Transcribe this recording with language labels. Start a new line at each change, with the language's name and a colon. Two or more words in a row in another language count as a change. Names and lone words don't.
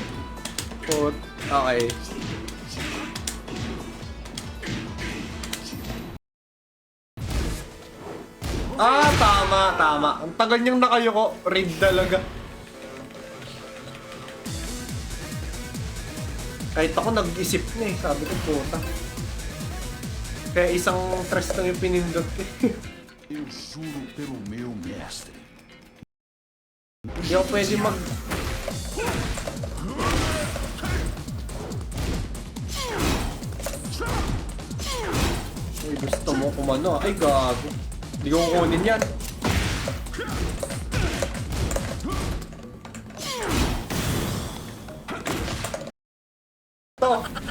Filipino: Okay. Tama. Ang tagal niyang nakayoko. Raid talaga. Kahit ako nag-isip na eh. Sabi ko, puta. Kaya isang tres lang yung pinindot eh.
Portuguese: Eu juro pelo meu mestre.
Filipino: Hindi ako pwede mag... Uy, gusto mo kumano. Ay, gago. Hindi ko kukunin yan. Ito.